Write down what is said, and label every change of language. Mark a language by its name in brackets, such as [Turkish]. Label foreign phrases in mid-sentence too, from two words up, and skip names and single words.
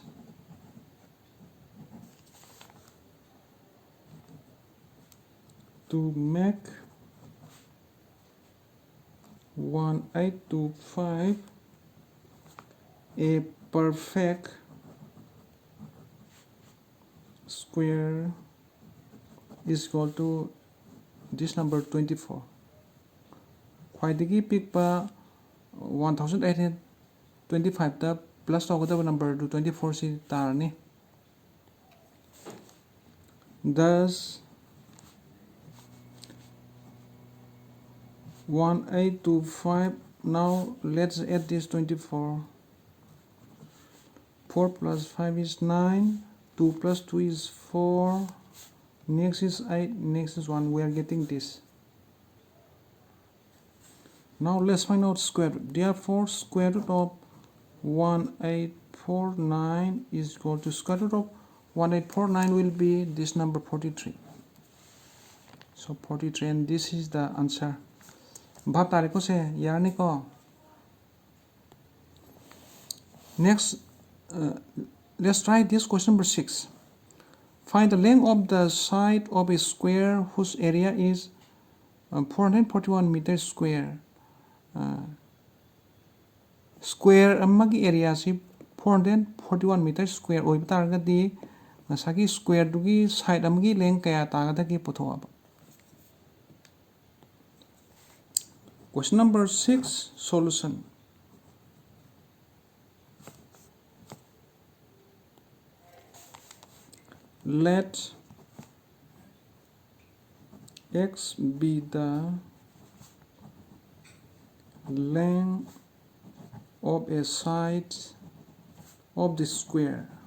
[English] to make 1825 a perfect square is equal to this number 24. [Manipuri] Khwaidagi pikpa 1825 ta plus tawgadaba number to 24 si tarani. [English] Thus 1825. Now let's add this 24. 4 plus 5 is 9. 2 plus 2 is 4. Next is 8, next is 1. We are getting this. Now let's find out square root. Therefore, square root of 1849 is equal to square root of 1849 will be this number 43. So 43, and this is the answer. Bhab tariko se yarni ko. Next, let's try this question number 6. Find the length of the side of a square whose area is 441 meters square. [Manipuri] Square amagi area si 441 [English] meters square [Manipuri] oiba taragadi masagi square dugi side amagi length kaya tagadagi puthoaba. [English] Question number 6, solution. Let x be the length of a side of the square